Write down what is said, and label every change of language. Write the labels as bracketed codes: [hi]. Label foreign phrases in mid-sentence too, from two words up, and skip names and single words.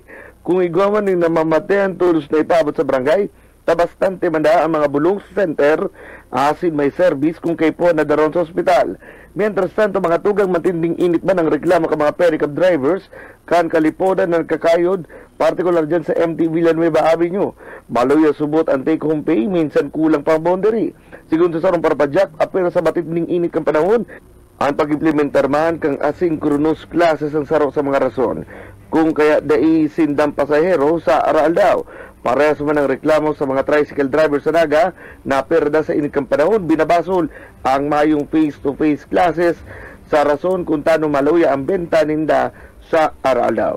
[bik] Kung igwaman ng namamatean tulos na ipabot sa barangay, tabastante manda ang mga bulong sa center asin may service kung kaipuan na daron sa ospital. Mientras tanto, mga tugang matinding init ba ng reklamo ka mga [en] pedicab drivers [bik] kan kalipodan ng kakayod, partikular dyan sa MT Villanueva Avenue. Baloy subot ang [en] take-home pay, [bik] minsan kulang pa boundary. Sigun sa sarong parapadyak, apela sa matinding init kang panahon, ang pag-implementar man kang [en] asynchronous classes [bik] ang saro sa mga rason. Kung kaya daisindang pasahero sa aral daw. Parehas man ang reklamo sa mga [en] tricycle drivers [bik] sa Naga na perda sa init kang panahon, binabasol ang mayong [en] face-to-face classes [bik] sa rason kung tano maluya ang benta ninda sa Aralao.